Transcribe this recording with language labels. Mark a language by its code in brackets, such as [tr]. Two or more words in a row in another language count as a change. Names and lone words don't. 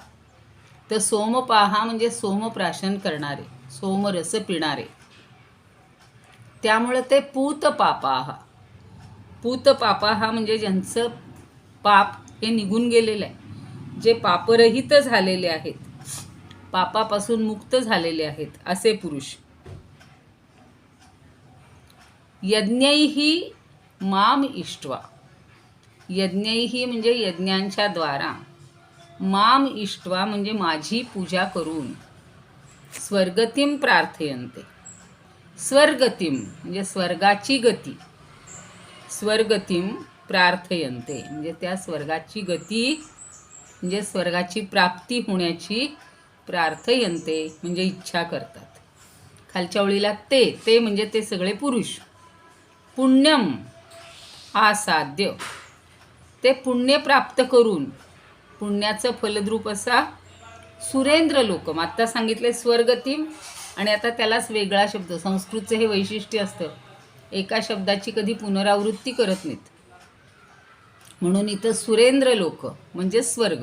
[mr] तर सोमपाहा म्हणजे सोमप्राशन करणारे, सोमरस पिणारे. त्यामुळे ते पूतपापाहा, पूतपापाहा म्हणजे ज्यांचं पाप हे निघून गेलेलं आहे, जे पापरहित झालेले आहेत, पापापासून मुक्त झालेले आहेत, असे पुरुष. [sa] यज्ञैहि माम इष्ट्वा, [mr] यज्ञैहि म्हणजे यज्ञांच्या द्वारा, [sa] माम इष्ट्वा [mr] म्हणजे माझी पूजा करून, [sa] स्वर्गतिम प्रार्थयन्ते, [mr] स्वर्गतिम म्हणजे स्वर्गाची गती, [sa] स्वर्गतिम प्रार्थयन्ते [mr] म्हणजे त्या स्वर्गाची गती, म्हणजे स्वर्गाची प्राप्ती होण्याची, प्रार्थयन्ते म्हणजे इच्छा करतात. खालच्या ओळीला ते म्हणजे ते सगळे पुरुष. [sa] पुण्यम आसाद्य, [mr] ते पुण्य प्राप्त करून, पुण्याचं फलद्रूप असा [sa] सुरेंद्र लोकम. [mr] आत्ता सांगितले स्वर्गतीम, आणि आता त्यालाच वेगळा शब्द. संस्कृतचं हे वैशिष्ट्य असतं, एका शब्दाची कधी पुनरावृत्ती करत नाहीत. म्हणून इथं सुरेंद्र लोक म्हणजे स्वर्ग.